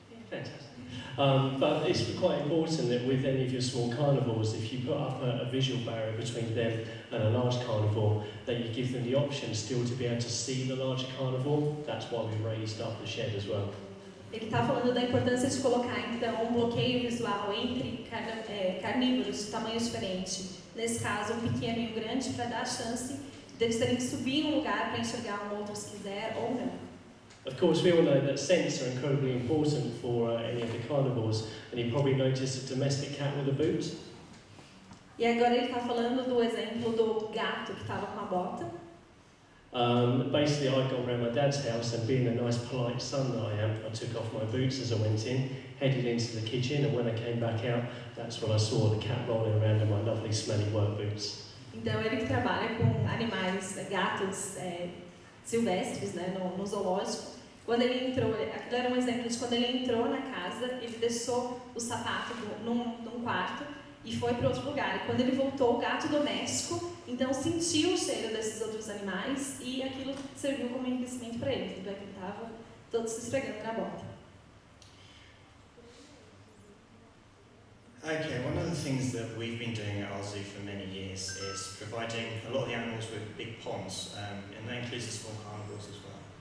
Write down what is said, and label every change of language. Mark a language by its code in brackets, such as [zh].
[en] Fantastic. But it's quite important that with any of your small carnivores, if you put up a visual barrier between them and a large carnivore, that you give them the option still to be able to see the larger carnivore. That's why we raised up the shed as well. [pt] Ele está falando da importância de colocar, então, um bloqueio visual entre carnívoros de tamanho diferente. Nesse caso, um pequeno e um grande, para dar a chance deles terem que subir em um lugar para enxergar um outro se quiser ou não. [en] Of course, we all know that scents are incredibly important for any of the carnivores, and you probably noticed a domestic cat with a boot. [pt] E agora ele está falando do exemplo do gato que estava com a bota. [en] Basically, I'd gone round my dad's house, and being the nice, polite son that I am, I took off my boots as I went in, headed into the kitchen, and when I came back out, that's when I saw the cat rolling around in my lovely, smelly work boots. [pt] Então, ele que trabalha com animais, gatos silvestres, né, no zoológico. Quando ele entrou, aquilo era um exemplo de quando ele entrou na casa, ele deixou o sapato num quarto e foi para outro lugar. E quando ele voltou, o gato doméstico, então sentiu o cheiro desses outros animais e aquilo serviu como enriquecimento para ele. Tanto é que ele estava todo se esfregando na bota. [en] Okay, one of the things that we've been doing at our zoo for many years is providing a lot of the animals with big ponds, and that includes the small carnivores as well.